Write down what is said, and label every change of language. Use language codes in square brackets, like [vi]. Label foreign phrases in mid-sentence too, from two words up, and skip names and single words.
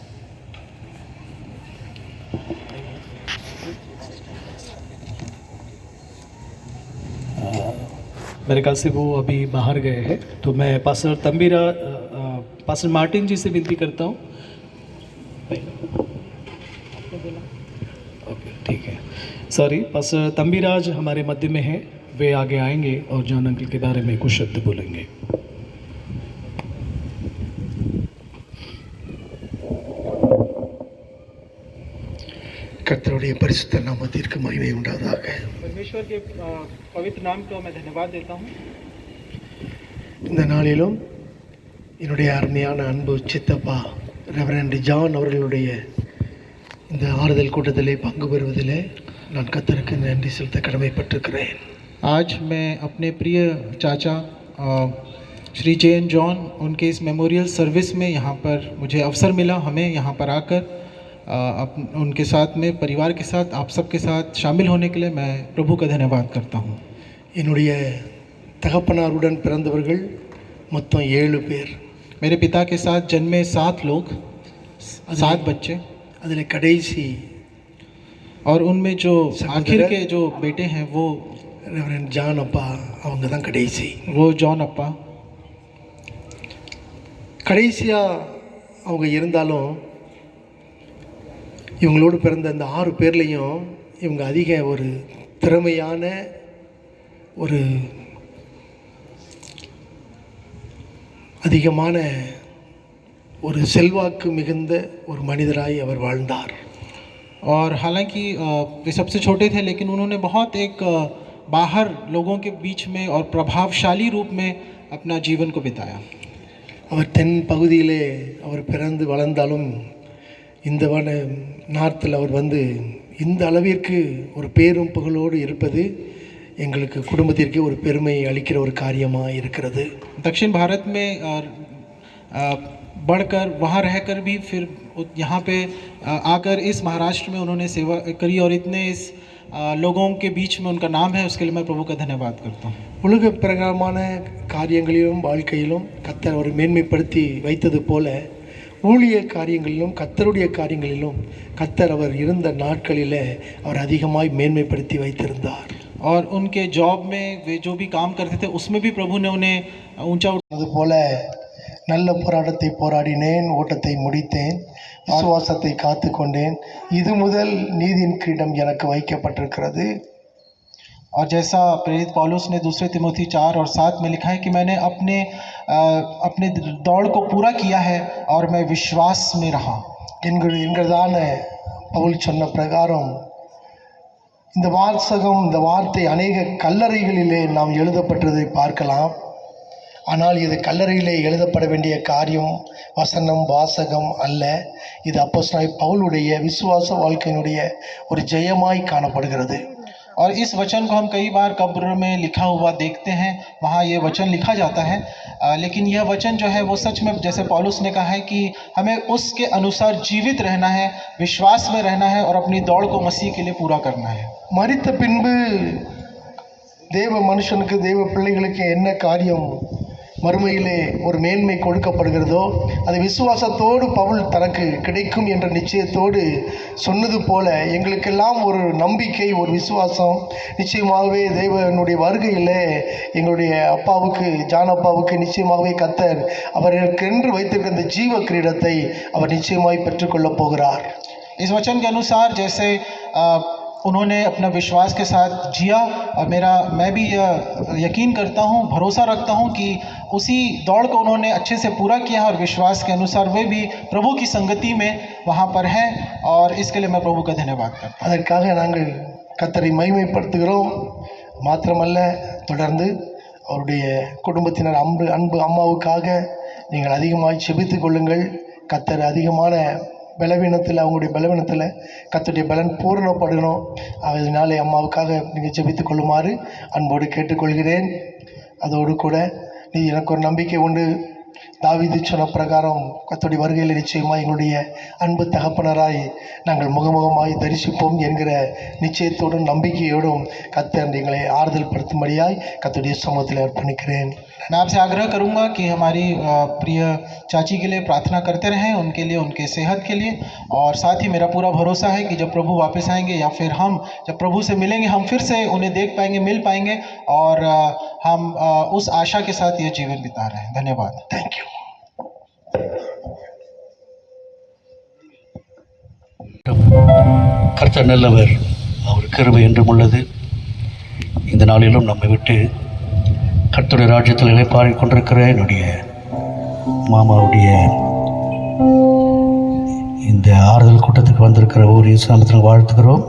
[hi] मेरे ख्याल से वो अभी बाहर गए हैं, तो मैं पास्टर मार्टिन जी से विनती करता हूँ। ओके, ठीक है, सॉरी। पास्टर तंबीराज हमारे मध्य में है, वे आगे आएंगे और जॉन अंकल के बारे में कुछ शब्द बोलेंगे। [ta] கர்த்தருடைய பரிசுத்த நாமத்திற்கு மகிமை உண்டாவதாக। [hi] परमेश्वर के पवित्र नाम को मैं धन्यवाद देता हूँ। [ta] இந்த நாளிலும் என்னுடைய அருமையான அன்பு சித்தப்பா ரெவரண்ட் ஜான் அவர்களுடைய இந்த ஆறுதல் கூட்டத்திலே பங்கு பெறுவதிலே நான் கர்த்தருக்கு நன்றி செலுத்த கடமைப்பட்டிருக்கிறேன்। [hi] आज मैं अपने प्रिय चाचा श्री जैन जॉन उनके इस [en] memorial service [hi] में यहाँ पर मुझे अवसर मिला, हमें यहाँ पर आकर उनके साथ में परिवार के साथ आप सबके साथ शामिल होने के लिए मैं प्रभु का धन्यवाद करता हूँ। [ta] என்னுடைய தகப்பனாருடன் பிறந்தவர்கள் மொத்தம் 7 பேர்। [hi] मेरे पिता के साथ जन्मे 7 लोग, 7 बच्चे, [ta] அதில் கடைசி [hi] और उनमें जो आखिर के जो बेटे हैं वो [ta] ரெவரண்ட் ஜான் அப்பா, அவங்க தான் கடைசி। [hi] वो जॉन अप्पा। [ta] கடைசியாக அவங்க இருந்தாலும் இவங்களோடு பிறந்த அந்த 6 பேர்லேயும் இவங்க அதிக ஒரு திறமையான ஒரு அதிகமான ஒரு செல்வாக்கு மிகுந்த ஒரு மனிதராய் அவர் வாழ்ந்தார்। [hi] और हालांकि वे सबसे छोटे थे, लेकिन उन्होंने बहुत एक बाहर लोगों के बीच में और प्रभावशाली रूप में अपना जीवन को बिताया। [ta] அவர் தென் பகுதியிலே அவர் பிறந்து வளர்ந்தாலும் இந்த நார்த்தில் அவர் வந்து இந்த அளவிற்கு ஒரு பேரும் புகழோடு இருப்பது எங்களுக்கு குடும்பத்திற்கு ஒரு பெருமை அளிக்கிற ஒரு காரியமாக இருக்கிறது। [hi] दक्षिण भारत में बढ़कर वहाँ रहकर भी फिर यहाँ पे आकर इस महाराष्ट्र में उन्होंने सेवा करी और इतने इस लोगों के बीच में उनका नाम है, उसके लिए मैं प्रभु का धन्यवाद करता हूँ। [ta] உலக பிரகாரமான காரியங்களிலும் வாழ்க்கையிலும் கர்த்தர் அவரை மேன்மைப்படுத்தி வைத்தது போல ஊழிய காரியங்களிலும் கர்த்தருடைய காரியங்களிலும் கர்த்தர் அவர் இருந்த நாட்களில் அவர் அதிகமாய் மேன்மைப்படுத்தி வைத்திருந்தார்। [hi] और उनके जॉब में वे जो भी काम करते थे उसमें भी प्रभु ने उन्हें ऊंचा [ta] அதுபோல நல்ல போராட்டத்தை போராடினேன், ஓட்டத்தை முடித்தேன், விசுவாசத்தை காத்து கொண்டேன். இது முதல் நீதியின் கிரீடம் எனக்கு வைக்கப்பட்டிருக்கிறது. [hi] और जैसा प्रेरित पौलुस ने दूसरे तिमोथी 4 और 7 में लिखा है कि मैंने अपने दौड़ को पूरा किया है और मैं विश्वास में रहा [ta] என்கிறதான பவுல் சொன்ன பிரகாரம் இந்த வாசகம், இந்த வார்த்தை அநேக கல்லறைகளிலே நாம் எழுதப்பட்டதை பார்க்கலாம். ஆனால் இது கல்லறையிலே எழுதப்பட வேண்டிய காரியம், வசனம், வாசகம் அல்ல. இது அப்போஸ்தலனாகிய பவுலுடைய விசுவாச வாழ்க்கையினுடைய ஒரு ஜெயமாய் காணப்படுகிறது. [hi] और इस वचन को हम कई बार कब्र में लिखा हुआ देखते हैं, वहाँ ये वचन लिखा जाता है, लेकिन यह वचन जो है वो सच में जैसे पौलुस ने कहा है कि हमें उसके अनुसार जीवित रहना है, विश्वास में रहना है और अपनी दौड़ को मसीह के लिए पूरा करना है. [ta] மரித்த பின்பு தேவ மனுஷனுக்கு, தேவ பிள்ளைகளுக்கு என்ன காரியம் மறுமையிலே ஒரு மேன்மை கொடுக்கப்படுகிறதோ அது விசுவாசத்தோடு பவுல் தனக்கு கிடைக்கும் என்ற நிச்சயத்தோடு சொன்னது போல எங்களுக்கெல்லாம் ஒரு நம்பிக்கை, ஒரு விசுவாசம். நிச்சயமாகவே தேவனுடைய வருகையில் எங்களுடைய அப்பாவுக்கு, ஜான் அப்பாவுக்கு நிச்சயமாகவே கர்த்தர் அவருக்கென்று வைத்திருக்கிற அந்த ஜீவ கிரீடத்தை அவர் நிச்சயமாய் பெற்றுக்கொள்ளப் போகிறார். [hi] इस वचन के अनुसार जैसे उन्होंने अपना विश्वास के साथ जिया, और मैं भी यकीन करता हूँ, भरोसा रखता हूँ कि उसी दौड़ को उन्होंने अच्छे से पूरा किया और विश्वास के अनुसार वे भी प्रभु की संगति में वहाँ पर हैं, और इसके लिए मैं प्रभु का धन्यवाद करता हूँ. [ta] அதற்காக நாங்கள் கர்த்தரை மகிமைப்படுத்துகிறோம். மாத்திரமல்ல, தொடர்ந்து அவருடைய குடும்பத்தினர் அன்பு அம்மாவுக்காக நீங்கள் அதிகமாக செபித்துக் கொள்ளுங்கள். கர்த்தர் அதிகமான பலவீனத்தில், அவங்களுடைய பலவீனத்தில் கர்த்தருடைய பலன் பூரணப்படணும். அதனாலே அம்மாவுக்காக நீங்கள் ஜெபித்துக் கொள்ளுமாறு அன்போடு கேட்டுக்கொள்கிறேன். அதோடு கூட எனக்கு ஒரு நம்பிக்கை உண்டு. தாவீது சொன்ன பிரகாரம் கர்த்தருடைய வருகையில் நிச்சயமாக எங்களுடைய அன்பு தகப்பனராய் நாங்கள் முகமுகமாய் தரிசிப்போம் என்கிற நிச்சயத்தோடும் நம்பிக்கையோடும் கர்த்தர் எங்களை ஆறுதல் படுத்தும்படியாய் கர்த்தருடைய சமூகத்தில் அர்ப்பணிக்கிறேன். [hi] मैं आपसे आग्रह करूंगा कि हमारी प्रिय चाची के लिए प्रार्थना करते रहें, उनके लिए, उनके सेहत के लिए, और साथ ही मेरा पूरा भरोसा है कि जब प्रभु वापस आएंगे या फिर हम जब प्रभु से मिलेंगे, हम फिर से उन्हें देख पाएंगे, मिल पाएंगे, और हम उस आशा के साथ ये जीवन बिता रहे हैं. धन्यवाद. [en] thank you. [ta] கர்த்தர் நல்லவர், அவர் கிருபை என்றும் உள்ளது. இந்த நாளிலும் நம்மை விட்டு கர்த்தருடைய ராஜ்யத்தில் இளைப்பாறிக் கொண்டிருக்கிற என்னுடைய மாமாவுடைய இந்த ஆறுதல் கூட்டத்துக்கு வந்திருக்கிற ஒவ்வொரு இஸ்லாமத்தில் வாழ்த்துக்கிறோம்.